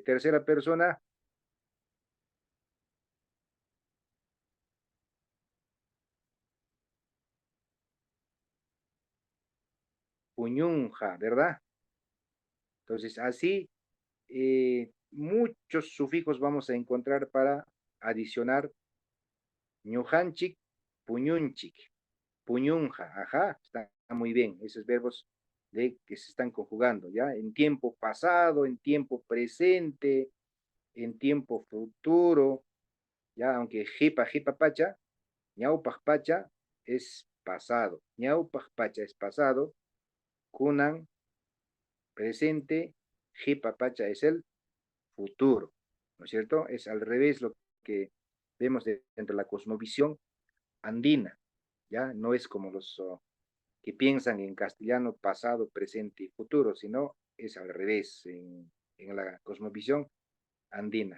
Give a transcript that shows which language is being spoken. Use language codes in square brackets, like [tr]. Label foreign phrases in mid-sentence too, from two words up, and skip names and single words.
[es] Tercera persona, puñunja, ¿verdad? Entonces, así muchos sufijos vamos a encontrar para adicionar [qu] ñujanchik, puñunchik, puñunja, [es] ajá, está muy bien, esos verbos que se están conjugando, ¿ya? En tiempo pasado, en tiempo presente, en tiempo futuro, ¿ya? Aunque [qu] jipa pacha, ñaupaj pacha [es] es pasado, [qu] ñaupaj pacha [es] es pasado, kunan presente, [qu] jipa pacha [es] es el futuro, ¿no es cierto? Es al revés lo que vemos dentro de la cosmovisión andina, ¿ya? No es como los que piensan en castellano pasado, presente y futuro, sino es al revés en la cosmovisión andina.